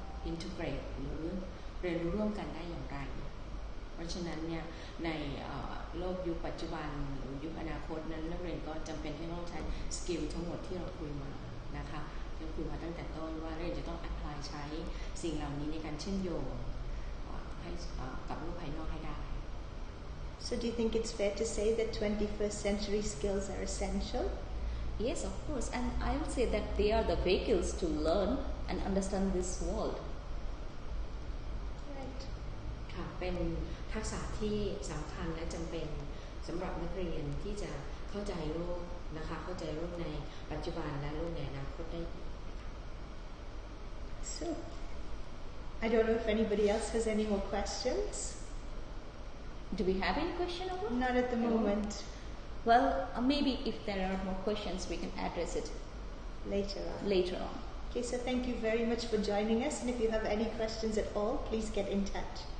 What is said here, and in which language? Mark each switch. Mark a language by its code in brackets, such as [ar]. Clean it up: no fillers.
[th] integrate หรือเรียนรู้ร่วมกันได้อย่างไรเพราะฉะนั้นเนี่ยในโลกยุคปัจจุบันหรือยุคอนาคตนั้นนักเรียนก็จำเป็นที่ต้องใช้สกิลทั้งหมดที่เราคุยมานะคะที่คุยมาตั้งแต่ต้นว่านักเรียนจะต้อง apply ใช้สิ่งเหล่านี้ในการเชื่อมโยงให้กับโลกภายนอกให้ได้ [en] So do you think it's fair to say that 21st century skills are essential? Yes, of course. And I would say that they are the vehicles to learn and understand this world. Right. [th] ค่ะเป็นทักษะที่สำคัญและจำเป็นสำหรับนักเรียนที่จะเข้าใจโลกนะคะเข้าใจโลกในปัจจุบันและโลกในอนาคตได้ [en] So, I don't know if anybody else has any more questions. Do we have any question over? Not at the moment. Well, maybe if there are more questions, we can address it Later on. Okay, so thank you very much for joining us. And if you have any questions at all, please get in touch.